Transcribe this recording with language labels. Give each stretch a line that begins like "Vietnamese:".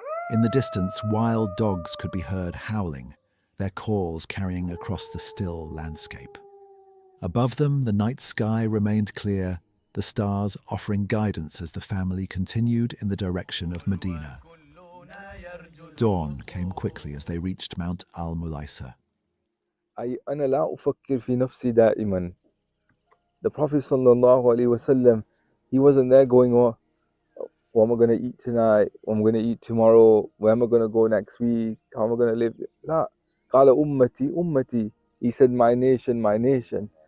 English: In the distance, wild dogs could be heard howling, their calls carrying across the still landscape. Above them, the night sky remained clear, the stars offering guidance as the family continued in the direction of Medina. Dawn came quickly as they reached Mount Al-Mulaisa.
Arabic: أنا لا أفكر في نفسي دائما.
English: The Prophet sallallahu alaihi wasallam, he wasn't there going, oh, what am I going to eat tonight? What am I going to eat tomorrow? Where am I going to go next week? How am I going to live?
Arabic: لا. قال أمتي أمتي.
English: He said, my nation, my nation.